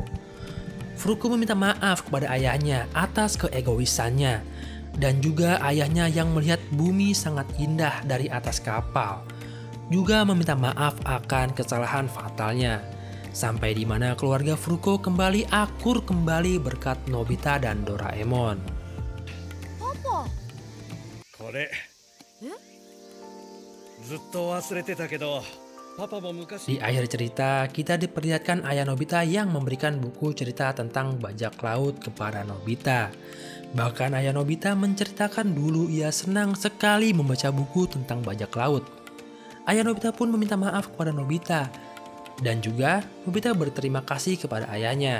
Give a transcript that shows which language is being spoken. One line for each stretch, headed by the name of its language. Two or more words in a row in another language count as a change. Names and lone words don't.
Indonesian: Furuko meminta maaf kepada ayahnya atas keegoisannya, dan juga ayahnya yang melihat bumi sangat indah dari atas kapal, juga meminta maaf akan kesalahan fatalnya. Sampai di mana keluarga Furuko kembali akur kembali berkat Nobita dan Doraemon.
Japanese: これずっと忘れてたけどパパも
Indonesian: Di
Japanese: 昔
Indonesian: akhir cerita, kita diperlihatkan ayah Nobita yang memberikan buku cerita tentang bajak laut kepada Nobita. Bahkan ayah Nobita menceritakan dulu ia senang sekali membaca buku tentang bajak laut. Ayah Nobita pun meminta maaf kepada Nobita. Dan juga Nobita berterima kasih kepada ayahnya.